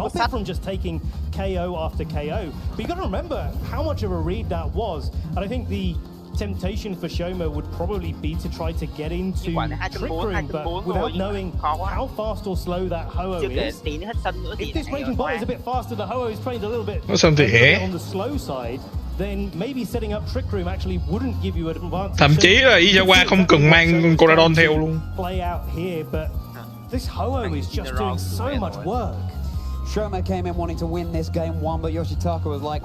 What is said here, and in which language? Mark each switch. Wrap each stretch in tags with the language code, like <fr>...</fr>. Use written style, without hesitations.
<en>from just taking KO after KO. But you got to remember how much of a read that was, and I think the temptation for Shoma would probably be to try to get into Trick Room, but without knowing how fast or slow that Ho-Oh is. If this Raging Bolt is a bit faster, the Ho-Oh is trained a little bit on the slow side, then maybe setting up Trick Room actually wouldn't give you an advantage.</en> <vi>Thậm chí là Izawa không cần mang Koraidon theo luôn.</vi> <en>Play out here, but this Ho-Oh is just doing so much work. Shoma came in wanting to win this game one, but Yoshitaka was like,</en>